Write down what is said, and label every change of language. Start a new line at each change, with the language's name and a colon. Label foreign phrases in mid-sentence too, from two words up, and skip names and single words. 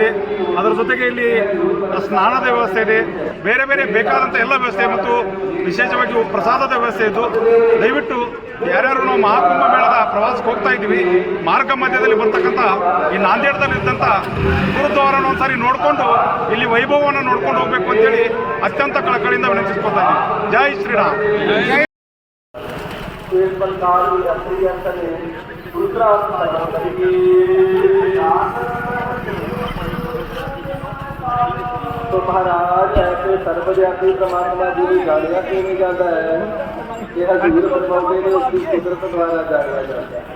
Kannada: ಅದರ ಜೊತೆಗೆ ಇಲ್ಲಿ ಸ್ನಾನದ ವ್ಯವಸ್ಥೆ ಇದೆ, ಬೇರೆ ಬೇರೆ ಬೇಕಾದಂಥ ಎಲ್ಲ ವ್ಯವಸ್ಥೆ ಮತ್ತು ವಿಶೇಷವಾಗಿ ಪ್ರಸಾದದ ವ್ಯವಸ್ಥೆ ಇದ್ದು ದಯವಿಟ್ಟು ಯಾರ್ಯಾರು ನಾವು ಮಹಾಕುಂಭ ಮೇಳದ ಪ್ರವಾಸಕ್ಕೆ ಹೋಗ್ತಾ ಇದ್ದೀವಿ ಮಾರ್ಗ ಮಧ್ಯದಲ್ಲಿ ಬರ್ತಕ್ಕಂಥ ಈ ನಾಂದೇಡದಲ್ಲಿದ್ದಂಥ ಗುರುದ್ವಾರನ ಒಂದ್ಸಾರಿ ನೋಡಿಕೊಂಡು ಇಲ್ಲಿ ವೈಭವವನ್ನು ನೋಡ್ಕೊಂಡು ಹೋಗಬೇಕು ಅಂತೇಳಿ ಅತ್ಯಂತ ಕಳಕಳಿಯಿಂದ ವಿನಂತಿಸ್ಕೊತಾ ಇದ್ದೀವಿ. ಜೈ ಶ್ರೀರಾಮ್.
Hindi: तो महाराज ऐसे सर्वव्यापी परमात्मा जी की गाड़ियां क्यों नहीं जाता है? यह हजूर फरमाते हैं उसकी कुदरत द्वारा जाया जाता है।